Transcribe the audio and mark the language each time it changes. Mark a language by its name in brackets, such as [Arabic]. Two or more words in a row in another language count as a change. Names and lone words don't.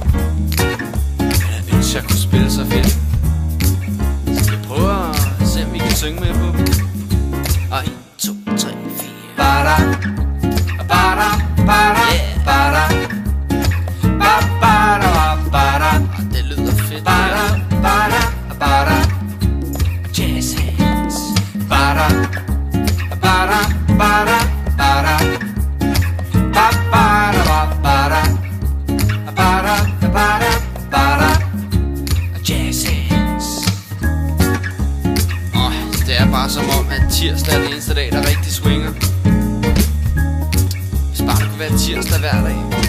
[Danish] Jeg ønsker, jeg kunne spille så fedt. Skal vi prøve at se, om vi kan synge med på dem? Og 1, 2, 3, 4. Bada, bada, bada, bada, bada, bada. Det lyder fedt. Bada, bada, bada. [English] Jazz hands. Bada, bada, bada, bada. [Danish] Det er bare som om, at tirsdag er den eneste dag, der rigtig swinger. Hvis bare det kunne være tirsdag hver dag.